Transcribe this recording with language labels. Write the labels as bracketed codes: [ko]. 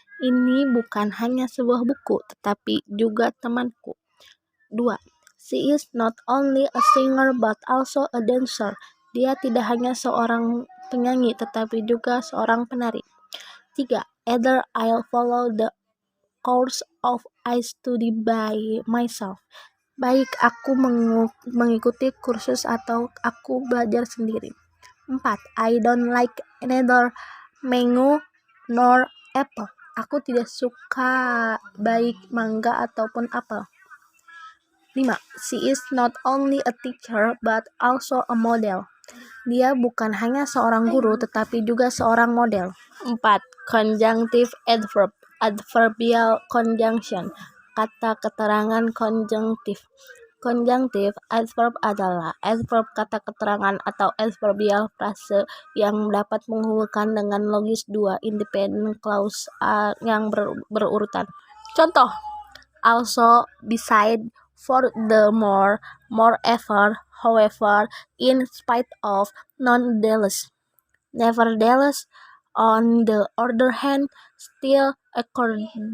[id] Ini bukan hanya sebuah buku, tetapi juga temanku. 2. [en] She is not only a singer but also a dancer. [id] Dia tidak hanya seorang penyanyi, tetapi juga seorang penari. 3. [en] Either I'll follow the course of I study by myself. [id] Baik aku mengikuti kursus atau aku belajar sendiri. 4. [en] I don't like neither mango nor apple. [id] Aku tidak suka baik mangga ataupun apel. 5. [en] She is not only a teacher but also a model. [id] Dia bukan hanya seorang guru tetapi juga seorang model. 4. [en] Conjunctive adverb, adverbial conjunction, [id] kata keterangan konjunktif. Conjunctive adverb adalah adverb kata keterangan atau adverbial frase yang dapat menghubungkan dengan logis dua independent clause yang berurutan. [en] Contoh, also, beside, furthermore, moreover, however, in spite of, nonetheless, nevertheless, on the other hand, still, according.